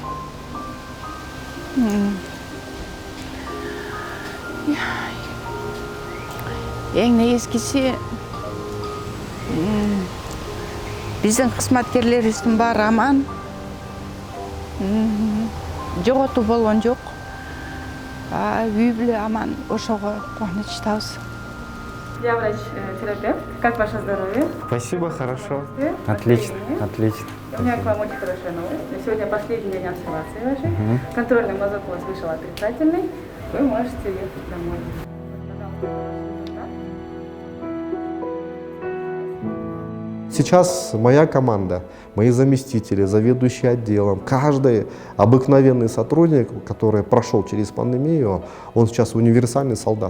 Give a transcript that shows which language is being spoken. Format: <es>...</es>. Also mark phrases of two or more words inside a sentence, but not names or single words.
<ky>Эң негизгиси биздин кызматкерлерибиздин баары аман. Жоготуу болгон жок. Үй бүлө аман, ошого кубанычтабыз.</ky> <ru>Я врач-терапевт. Как ваше здоровье? Спасибо, хорошо. Отлично, отлично. У меня к вам очень хорошая новость. Сегодня последний день обсервации вашей. Контрольный мазок у вас вышел отрицательный. Вы можете ехать домой. Сейчас моя команда, мои заместители, заведующие отделом, каждый обыкновенный сотрудник, который прошел через пандемию, он сейчас универсальный солдат.</ru>